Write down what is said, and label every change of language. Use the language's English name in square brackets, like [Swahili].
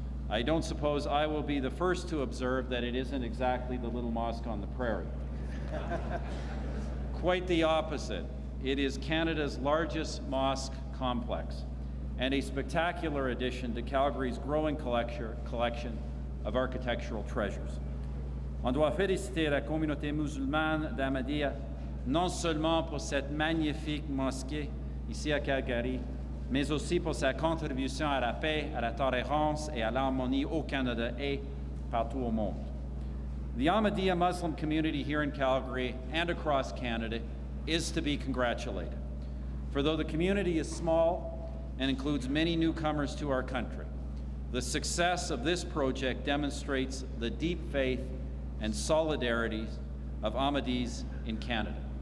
[English] I don't suppose I will be the first to observe that it isn't exactly the little mosque on the prairie. Quite the opposite. It is Canada's largest mosque complex and a spectacular addition to Calgary's growing collection of architectural treasures. [French] On doit féliciter la communauté musulmane d'Ahmadiyya non seulement pour cette magnifique mosquée ici à Calgary, mais aussi pour sa contribution à la paix, à la tolérance et à l'harmonie au Canada et partout au monde. [English] The Ahmadiyya Muslim community here in Calgary and across Canada is to be congratulated. For though the community is small and includes many newcomers to our country, the success of this project demonstrates the deep faith and solidarity of Ahmadis in Canada.